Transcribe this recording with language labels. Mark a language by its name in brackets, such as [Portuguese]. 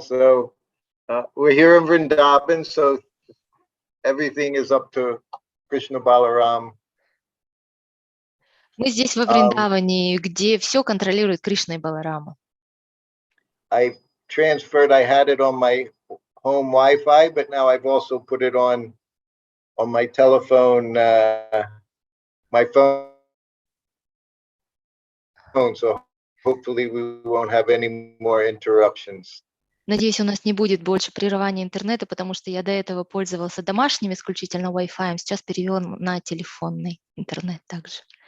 [English] So we're here in Vrindavan, so everything is up to Krishna Balaram. [Russian] Мы здесь во Вриндаване, где все контролирует Кришна и Баларама. [English] I had it on my home Wi-Fi, but now I've also put it on my telephone, my phone. So hopefully we won't have any more interruptions. [Russian] Надеюсь, у нас не будет больше прерывания интернета, потому что я до этого пользовался домашним исключительно Wi-Fi, сейчас перевел на телефонный интернет также.